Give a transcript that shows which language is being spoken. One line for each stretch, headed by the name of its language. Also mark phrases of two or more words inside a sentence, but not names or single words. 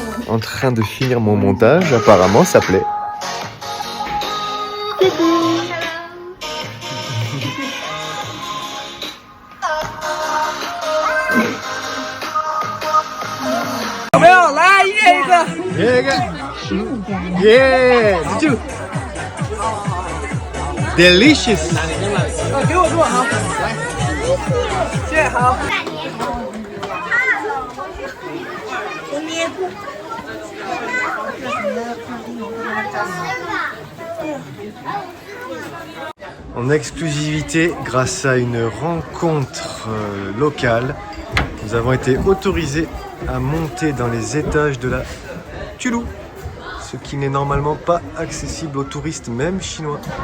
French: en train de finir mon montage. Apparemment, ça plaît.
English: Yeah, delicious.
Chinese: 给我做好，来，谢谢好。
French: En exclusivité, grâce à une rencontre locale, nous avons été autorisés à monter dans les étages de la Tulou, ce qui n'est normalement pas accessible aux touristes, même chinois.